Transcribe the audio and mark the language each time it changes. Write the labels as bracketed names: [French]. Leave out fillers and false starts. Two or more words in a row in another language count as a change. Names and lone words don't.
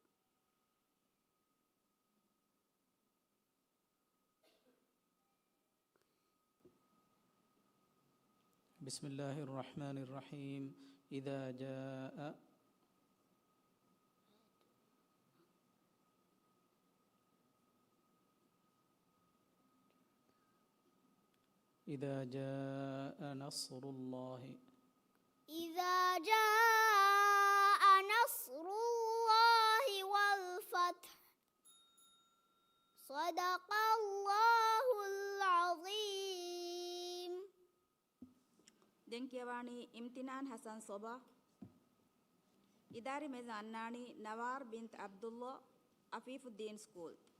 [Arabic] بسم الله الرحمن الرحيم إذا جاء إذا جاء نصر الله إذا جاء نصر الله والفتح صدق الله العظيم. [Divehi] ದೆಂಕಿಯವಾಣಿ ಇಮ್ತಿನಾನ್ ಹಸನ್ ಸೊಬಾ އިދާރީ މޭޒު އަންނާނީ ನವಾರ್ ಬಿಂತ್ ಅಬ್ದುಲ್ಲಾ ಅಫೀಫುದ್ದೀನ್ ಸ್ಕೂಲ್.